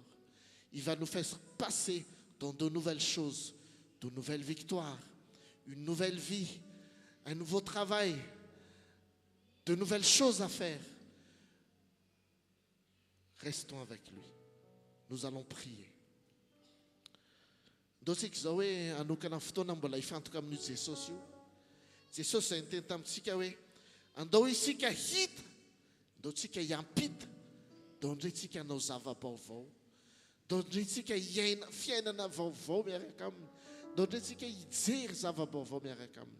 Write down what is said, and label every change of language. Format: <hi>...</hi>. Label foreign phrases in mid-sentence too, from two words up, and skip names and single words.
<fr>Il va nous faire passer dans de nouvelles choses, de nouvelles victoires, une nouvelle vie, un nouveau travail, de nouvelles choses à faire. Restons avec lui. Nous allons prier.</fr> <mg>Dotsika zao hoe anokana fotoana mbola ifantoka amin'io Jesosy io. Jesosy zay niteny tamintsika hoe andao isika hita, andao tsika hiampita, andao indray tsika hanao zava-baovao, andao indray tsika hiaina fiainana vaovao miaraka aminy, andao indray tsika hijery zava-baovao miaraka aminy.</mg>